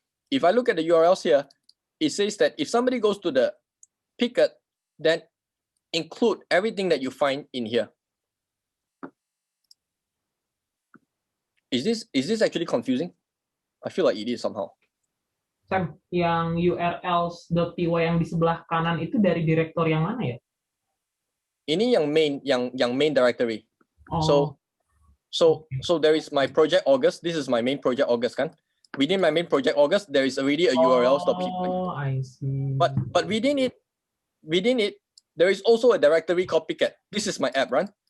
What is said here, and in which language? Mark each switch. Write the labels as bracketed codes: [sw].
[en] If I look at the URLs here, it says that if somebody goes to the picket, then include everything that you find in here. Is this actually confusing? I feel like it is somehow. [id] Sam, yang urls.py yang di sebelah kanan itu dari direktor yang mana ya? Ini yang main directory. Oh. [en] So there is my project August. This is my main project August kan. Within my main project August, there is already a urls.py. Oh, I see. But within it, there is also a directory called picket. This is my app, right?